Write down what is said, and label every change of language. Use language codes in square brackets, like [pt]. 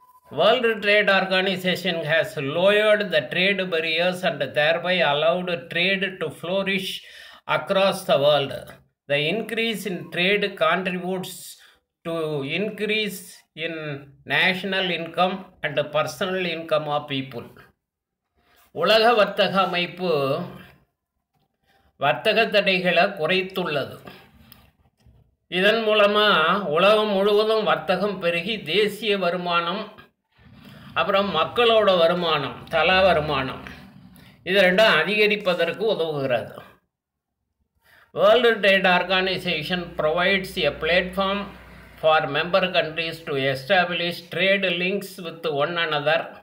[en] World Trade Organization has lowered the trade barriers and thereby allowed trade to flourish across the world. The increase in trade contributes to increase in national income and personal income of people. [ta] உலக வர்த்தக அமைப்பு வர்த்தக தடைகளை குறைத்துள்ளது. இதன் மூலமாக உலகம் முழுவதும் வர்த்தகம் பெருகி தேசிய வருமானம் அப்புறம் மக்களோட வருமானம், தலா வருமானம், இது ரெண்டும் அதிகரிப்பதற்கு உதவுகிறது. [en] World Trade Organization provides a platform for member countries to establish trade links with one another.